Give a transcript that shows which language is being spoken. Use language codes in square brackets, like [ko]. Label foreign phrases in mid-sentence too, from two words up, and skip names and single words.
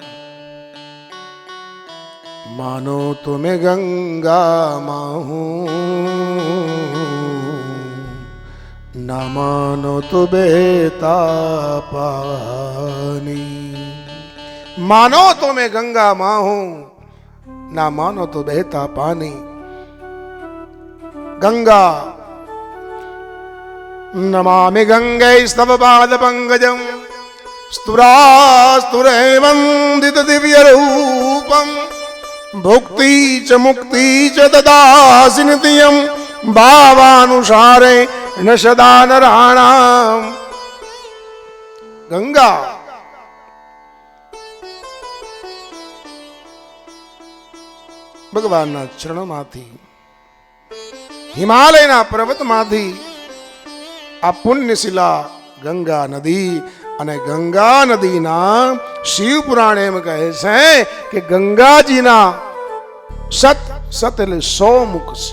[hi] मानो तो मैं गंगा माँ हूँ, ना मानो तो बहता पानी. मानो तो मैं गंगा माँ हूँ, ना मानो तो बहता पानी. [sa] गंगा नमामि गंगे स्तव पाद पंकजं स्तुरास्तुरे वंदित दिव्य रूपम भुक्ति च मुक्ति च ददासि नित्यं भावानुसारे न सदा नराणाम. [gu] गंगा ભગવાનના ચરણોમાંથી, હિમાલયના પર્વતમાંથી આ પુણ્યશિલા ગંગા નદી, અને ગંગા નદીના શિવ પુરાણ એમ કહે છે કે ગંગાજીના સત એટલે 100 મુખ છે.